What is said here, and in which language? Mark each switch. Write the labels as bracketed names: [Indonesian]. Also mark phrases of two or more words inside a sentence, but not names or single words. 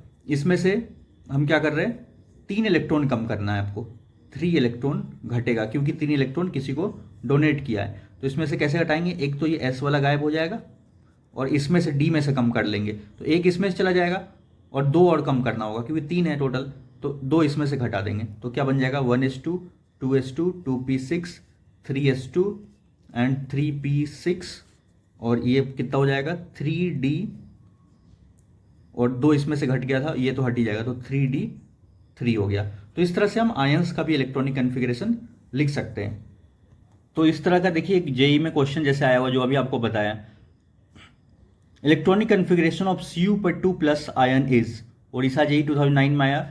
[Hindi] इसमें से हम क्या कर रहे हैं 3 इलेक्ट्रॉन कम करना है आपको, 3 इलेक्ट्रॉन घटेगा, क्योंकि 3 इलेक्ट्रॉन किसी को डोनेट किया है। तो इसमें से कैसे घटाएंगे, एक तो ये s वाला गायब हो जाएगा और इसमें से d में से कम कर लेंगे, तो एक इसमें से चला जाएगा और 2 और कम करना होगा, क्योंकि 3 है टोटल, तो 2 इसमें से घटा देंगे। तो क्या बन जाएगा 1s2 2s2 2p6 3s2 एंड 3p6, और ये कितना हो जाएगा 3d और 2 इसमें से घट गया था, ये तो हट ही जाएगा, तो 3d3 हो गया। तो इस तरह से हम आयंस का भी [English] electronic configuration [Hindi] लिख सकते हैं। तो इस तरह का देखिए एक जेई में क्वेश्चन जैसे आया हुआ जो अभी आपको बताया, [English] electronic configuration of Cu+2+ ion is, [Hindi] ओडिशा जेई 2009 में आया।